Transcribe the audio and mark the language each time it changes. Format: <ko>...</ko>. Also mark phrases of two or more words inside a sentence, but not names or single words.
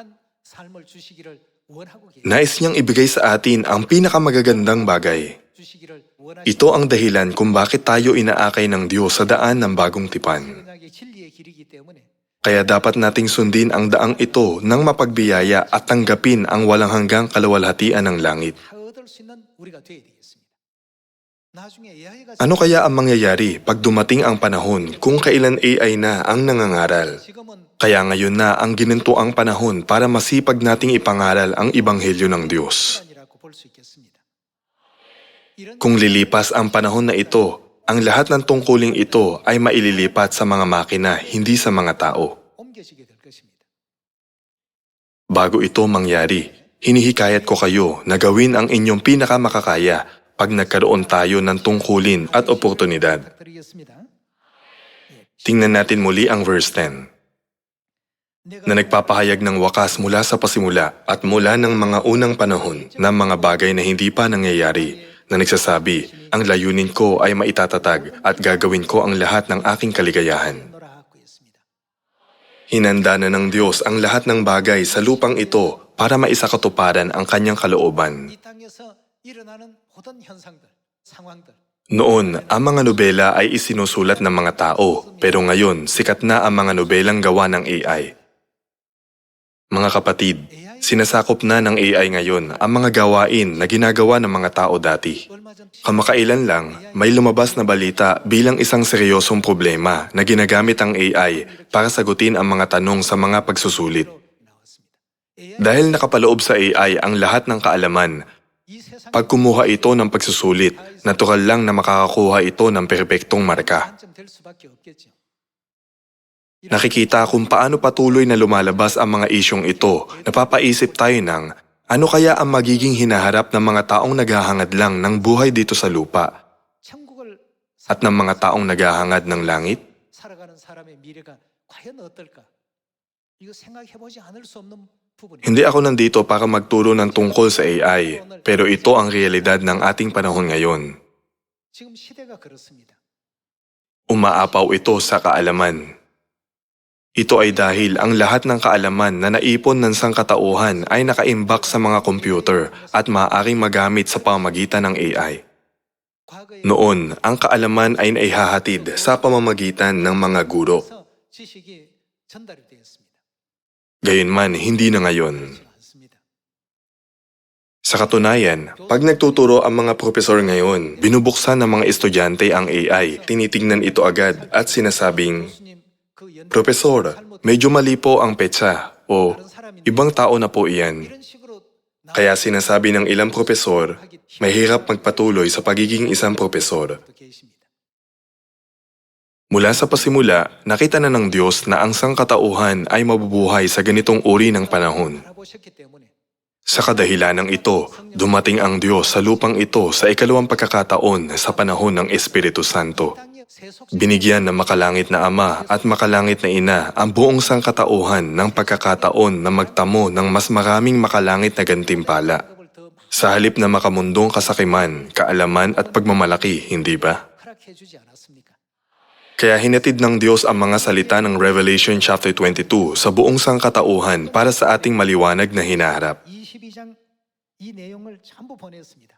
<tl>Nais niyang ibigay sa atin ang pinakamagagandang bagay. Ito ang dahilan kung bakit tayo inaakay ng Diyos sa daan ng bagong tipan. Kaya dapat nating sundin ang daang ito ng mapagbiyaya at tanggapin ang walang hanggang kaluwalhatian ng langit.</tl> <ko>다 얻을 수 있는 우리가 되어야 되겠습니다. 나중에 AI가</ko> <tl>Ano kaya ang mangyayari pag dumating ang panahon kung kailan AI na ang nangangaral?</tl> <ko>지금은</ko> <tl>Kaya ngayon na ang gininto ang panahon para masipag nating ipangaral ang Ebanghelyo ng Diyos.</tl> <ko>시간이라고 볼 수 있겠습니다. 이런</ko> <tl>Kung lilipas ang panahon na ito, ang lahat ng tungkuling ito ay maililipat sa mga makina, hindi sa mga tao.</tl> <ko>옮겨지게 될 것입니다.</ko> <tl>Bago ito mangyari, hinihikayat ko kayo na gawin ang inyong pinakamakakaya pag nagkaroon tayo ng tungkulin at oportunidad.</tl> <ko>부탁드리겠습니다.</ko> <tl>Tingnan natin muli ang verse 10, na nagpapahayag ng wakas mula sa pasimula at mula ng mga unang panahon ng mga bagay na hindi pa nangyayari, na nagsasabi, ang layunin ko ay maitatatag at gagawin ko ang lahat ng aking kaligayahan.</tl> <ko>놀아하고 있습니다.</ko> <tl>Hinanda na ng Diyos ang lahat ng bagay sa lupang ito para maisakatuparan ang kanyang kalooban.</tl> <ko>이 땅에서 일어나는 모든 현상들, 상황들</ko> <tl>Noon, ang mga nobela ay isinusulat ng mga tao, pero ngayon, sikat na ang mga nobelang gawa ng AI. Mga kapatid, sinasakop na ng AI ngayon ang mga gawain na ginagawa ng mga tao dati.</tl> <ko>얼마 전</ko> <tl>Kamakailan lang, may lumabas na balita bilang isang seryosong problema na ginagamit ang AI para sagutin ang mga tanong sa mga pagsusulit.</tl> <ko>나왔습니다.</ko> <tl>Dahil nakapaloob sa AI ang lahat ng kaalaman,</tl> <ko>이 세상</ko> <tl>pag kumuha ito ng pagsusulit, natural lang na makakakuha ito ng perpektong marka.</tl> <ko>단점될 수밖에 없겠죠.</ko> <tl>Nakikita kung paano patuloy na lumalabas ang mga isyong ito, napapaisip tayo ng ano kaya ang magiging hinaharap ng mga taong naghahangad lang ng buhay dito sa lupa</tl> <ko>천국을</ko> <tl>at ng mga taong naghahangad ng langit?</tl> <ko>살아가는 사람의 미래가 과연 어떨까? 이거 생각해 보지 않을 수 없는 부분입니다.</ko> <tl>Hindi ako nandito para magturo ng tungkol sa AI, pero ito ang realidad ng ating panahon ngayon.</tl> <ko>지금 시대가 그렇습니다.</ko> <tl>Umaapaw ito sa kaalaman. Ito ay dahil ang lahat ng kaalaman na naipon ng sangkatauhan ay nakaimbak sa mga computer at maaaring magamit sa pamamagitan ng AI.</tl> <ko>과거에</ko> <tl>Noon, ang kaalaman ay naihahatid sa pamamagitan ng mga guro.</tl> <ko>서 지식이 전달이 되었습니다.</ko> <tl>Gayunman, hindi na ngayon.</tl> <ko>그렇지 않습니다.</ko> <tl>Sa katunayan, pag nagtuturo ang mga profesor ngayon, binubuksan ng mga estudyante ang AI, tinitingnan ito agad at sinasabing,</tl> <ko>교수님 그 연</ko> <tl>Profesor, medyo mali po ang petsa o ibang tao na po iyan.</tl> <ko>이런 식으로</ko> <tl>Kaya sinasabi ng ilang profesor, mahirap magpatuloy sa pagiging isang profesor.</tl> <ko>또 계십니다.</ko> <tl>Mula sa pasimula, nakita na ng Diyos na ang sangkatauhan ay mabubuhay sa ganitong uri ng panahon.</tl> <ko>알아보셨기 때문에</ko> <tl>Sa kadahilanang ito, dumating ang Diyos sa lupang ito sa ikalawang pagkakataon sa panahon ng Espiritu Santo.</tl> <ko>땅의 세속</ko> <tl>Binigyan ng makalangit na Ama at makalangit na Ina ang buong sangkatauhan ng pagkakataon na magtamo ng mas maraming makalangit na gantimpala.</tl> <ko>을 더</ko> <tl>Sa halip na makamundong kasakiman, kaalaman at pagmamalaki, hindi ba?</tl> <ko>허락해 주지 않았습니까?</ko> <tl>Kaya hinatid ng Diyos ang mga salita ng Revelation chapter 22 sa buong sangkatauhan para sa ating maliwanag na hinaharap.</tl> <ko>22장 이 내용을 전부 보냈습니다.</ko>